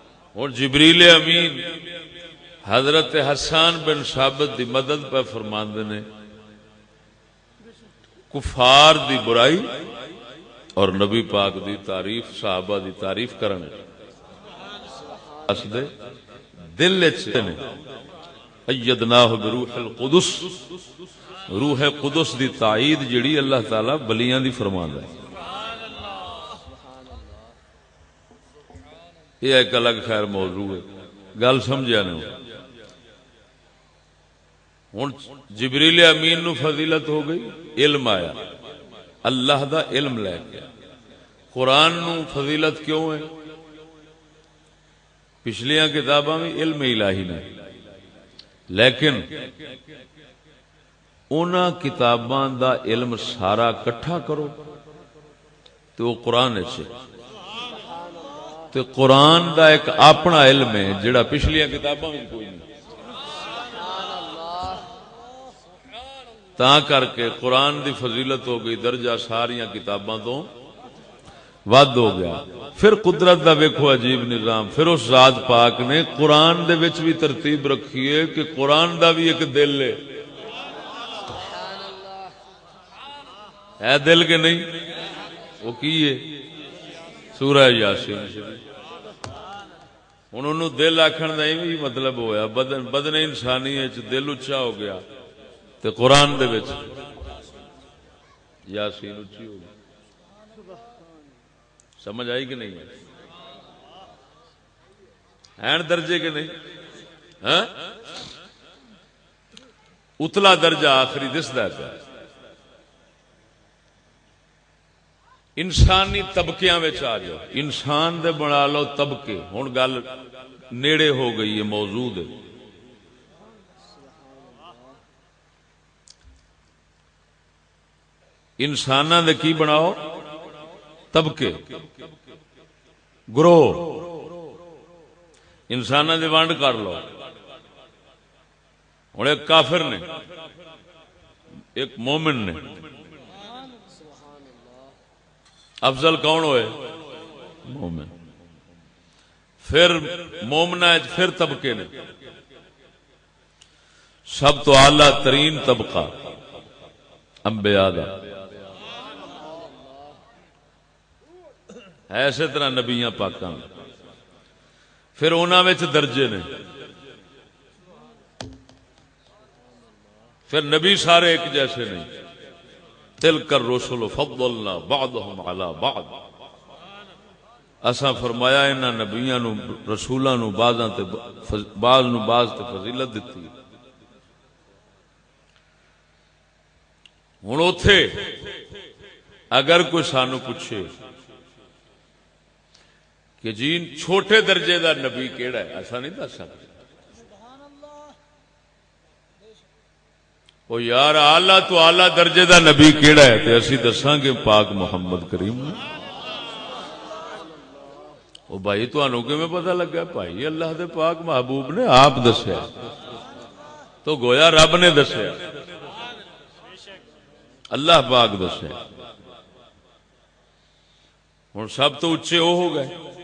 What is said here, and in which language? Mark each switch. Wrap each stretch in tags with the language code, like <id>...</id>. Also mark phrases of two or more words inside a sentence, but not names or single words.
<pa>اور جبریل امین حضرت حسان بن ثابت دی مدد پہ فرماندے نے کفار دی برائی اور نبی پاک دی تعریف صحابہ دی تعریف کرن اس دے دل وچ نے</pa> <ar>ایدناہ بروح القدس</ar> <pa>روح قدس دی تائید جڑی اللہ تعالی بلیاں دی فرماندا ہے یہ ایک الگ خیر موضوع ہے گل سمجھا نہیں ہن جبریل امین نو فضیلت ہو گئی علم آیا اللہ دا علم لے کے قرآن نو فضیلت کیوں ہے پچھلیاں کتاباں میں علم الہی نے لیکن انہاں کتاباں دا علم سارا کٹھا کرو تو وہ قرآن ہے تو قرآن دا ایک اپنا علم ہے جڑا پچھلیاں کتاباں میں کوئی نہیں تا کر کے قرآن دی فضیلت ہو گئی درجہ ساریاں کتاباں تو ود ہو گیا پھر قدرت دا ویکھو عجیب نظام پھر اس ذات پاک نے قرآن دے وچ بھی ترتیب رکھی ہے کہ قرآن دا بھی ایک دل ہے دل کے نہیں وہ کی ہے سورہ یاسین شریف ہن انہوں دل آکھن دا ایویں مطلب ہویا بدن انسانی وچ دل اچا ہو گیا تے قرآن دے وچ یاسین اچھی ہو گئی سمجھ آئی کہ نہیں این درجے کے نہیں ہاں اتلا درجہ آخری دسدا ہے انسانی طبقیاں وچ آ جاؤ انسان دے بنا لو طبقے ہن گل نیڑے ہو گئی ہے موضوع دے انساناں دے کی بناؤ طبقے گروہ انساناں دے ونڈ کر لو ہن ایک کافر نے ایک مومن نے افضل کون ہوئے مومن پھر مومنا پھر طبقے نے سب تو اعلی ترین طبقہ انبیاء دا ایسے طرح نبیاں پاکاں پھر انہاں وچ درجے نے پھر نبی سارے ایک جیسے نہیں</pa> <ar>تلک الرسل فضلنا بعضهم على بعض</ar> <pa>اساں فرمایا انہاں نبیاں نو رسولاں نو بعضاں تے بعض نو بعض تے فضیلت دتی ہن اوتھے اگر کوئی سانو پوچھے کہ جی چھوٹے درجے دا نبی کیڑا ہے ایسا نہیں دس سکتے وہ یار اعلی تو اعلی درجے دا نبی کیڑا ہے تے اسی دساں گے پاک محمد کریم نے او بھائی تانوں کیویں پتہ لگا بھائی اللہ دے پاک محبوب نے آپ دسیا تو گویا رب نے دسیا اللہ پاک دسیا ہن سب تو اونچے وہ ہو گئے</pa>